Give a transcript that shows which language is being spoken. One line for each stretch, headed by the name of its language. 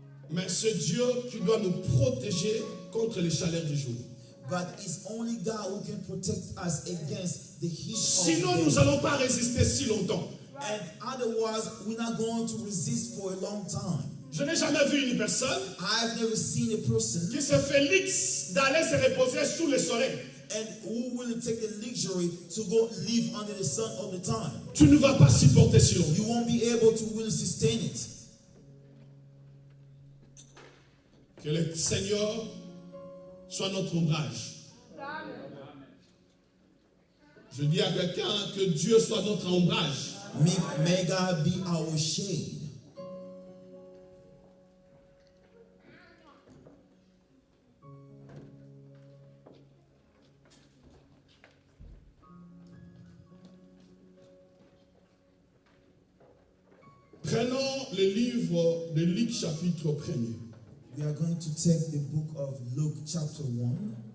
French: Mais c'est Dieu qui doit nous protéger contre les chaleurs du jour.
English: But it's only God who can protect us against the heat
French: Sinon,
English: of
French: nous
English: the day.
French: n'allons pas résister si longtemps.
English: And otherwise, we're not going to resist for a long time.
French: Je n'ai jamais vu une personne
English: I've never seen a person
French: qui se félix d'aller se reposer sous le soleil.
English: and who will take the luxury to go live under the sun all the time.
French: Tu ne vas pas supporter si longtemps.
English: You won't be able to really sustain it.
French: Que le Seigneur soit notre ombrage. Je dis à quelqu'un que Dieu soit notre ombrage.
English: May God be our shade.
French: Prenons le livre de Luc chapitre 1er.
English: We are going to take the book of Luke chapter 1.